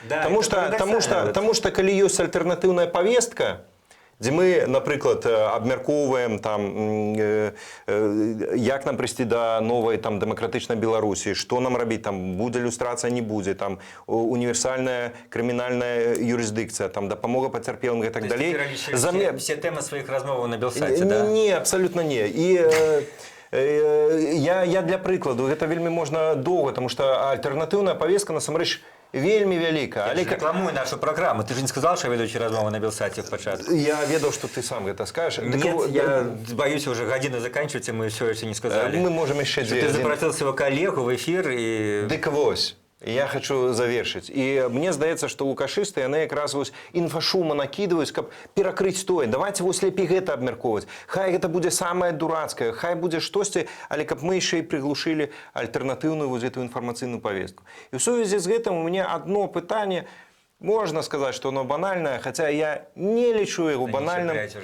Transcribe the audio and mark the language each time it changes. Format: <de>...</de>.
<be>Таму што калі ёсць альтэрнатыўная павестка, дзе мы, напрыклад, абмяркоўваем там, як нам прыйсці да новай там дэмакратычнай Беларусі, што нам рабіць, там будзе люстрацыя, не будзе, там універсальная крымінальная юрысдыкцыя, там дапамога пацярпелым і так далей. Все тэмы сваіх размоваў на Белсайце, да? Не, абсалютна не. І я для прыкладу, гэта вельмі можна доўга, таму што альтэрнатыўная павестка насамрэч вельмі вялікая.</be> <ru>Я рекламую нашу программу. Ты же не сказал, что я ведущий размовы на Белсате в початку? Я ведал, что ты сам это скажешь. Нет, я боюсь, уже година заканчивается, мы все еще не сказали. Мы можем еще... Ты запросил своего коллегу в эфир и...</ru> <be>Дык вось. Я хочу завершыць. І мне здаецца, што лукашысты, яны якраз вось інфашума накідваюць, каб перакрыць тое. Давайте вось лепей гэта абмяркоўваць. Хай гэта будзе самае дурацкае, хай будзе штосьці, але каб мы яшчэ і прыглушылі альтэрнатыўную вось гэтую інфармацыйную павестку. І ў сувязі з гэтым у мяне одно пытанне. Можна сказаць, што оно банальнае, хаця я не лічу яго банальным.</be>